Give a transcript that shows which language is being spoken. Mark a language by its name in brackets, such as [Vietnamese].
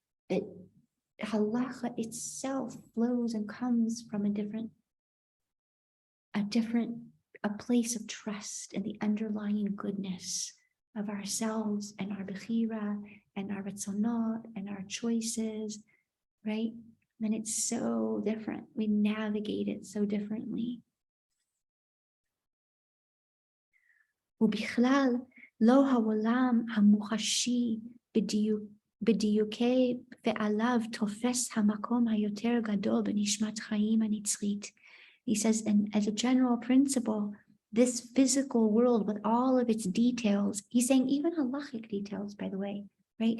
[English] But halacha itself flows and comes from a place of trust in the underlying goodness of ourselves and our bechira and our ratzonot and our choices, right? And it's so different. We navigate it so differently. [Hebrew] ובכלל, לא העולם המוחשי בדיוקי ועליו תופס המקום היותר גדול בנשמת חיים הנצחית. [English] He says, and as a general principle, this physical world with all of its details, he's saying even halachic details, by the way, right?